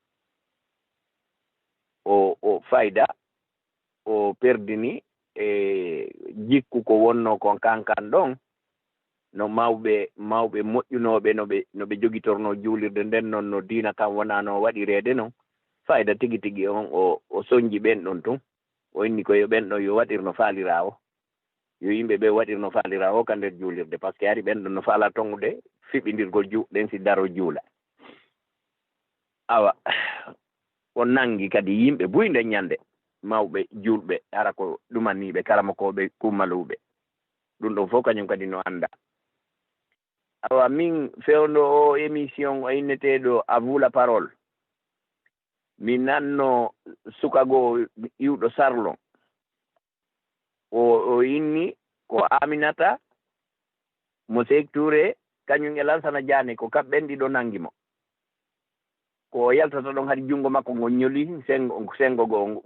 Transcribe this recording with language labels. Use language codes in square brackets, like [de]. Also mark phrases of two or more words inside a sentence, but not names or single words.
[ff] o fayda o perdini jikku ko wonno kon kankan ɗon no mawɓe moƴƴunoɓe no ɓe jogitorno juulirde nden noon no diina kam wona no waɗirede noon fayda tigi tigi on o soñji ɓen ɗon tun o inni ko yo ɓen ɗon yo waɗir no faalira o yo yimɓe ɓe waɗir no faalira o ka nder juulirde [fr] par ce que [ff] ari ɓen ɗon no faala tongude fiɓindirgol juɗɗen si daro juula awa o nangi kadi yimɓe buyde ñande mawɓe julɓe ara ko ɗumanniɓe karamakoɓe kummaluɓe ɗum ɗon fof kañum kadi no anda awa min fewndo o émission o inneteɗo [fr] à vous la parole [ff] min nanno sukago iwɗo sarlon o inni ko Aminata mo Sékou Touré kañum e Lansana Diané ko kamɓen ɗiɗo nangi mo ko yaltata ɗon hadi junngo makko ngon ñoli sengo go